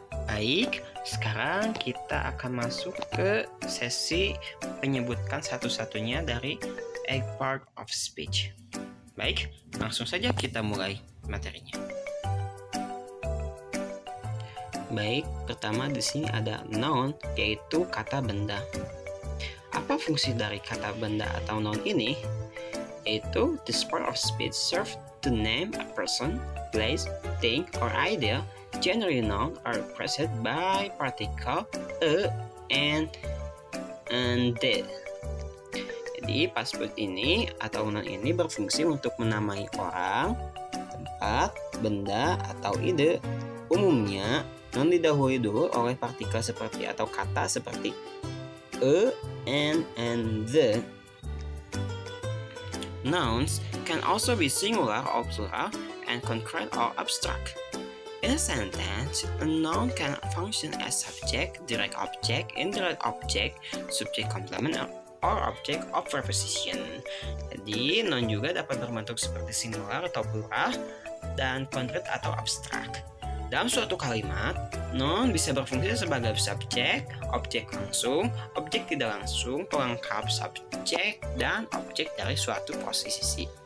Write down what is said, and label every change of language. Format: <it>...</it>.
<id>Baik, sekarang kita akan masuk ke sesi menyebutkan satu-satunya dari part of speech. Baik, langsung saja kita mulai materinya. Baik, pertama di sini ada noun, yaitu kata benda. Apa fungsi dari kata benda atau noun ini? Yaitu</id> <en>this part of speech serves to name a person, place, thing, or idea. Generally noun are preceded by particle a and the.</en> <id>Jadi password ini atau noun ini berfungsi untuk menamai orang, tempat, benda, atau ide. Umumnya, noun didahului dulu oleh partikel seperti atau kata seperti a, and the.</id> <en>Nouns can also be singular or plural and concrete or abstract. In a sentence, a noun can function as subject, direct object, indirect object, subject complement, or object of preposition.</en> <id>Jadi, noun juga dapat berbentuk seperti singular atau plural dan konkret atau abstrak. Dalam suatu kalimat, noun bisa berfungsi sebagai subjek, objek langsung, objek tidak langsung, pelengkap subjek, dan objek dari suatu posisi.</id>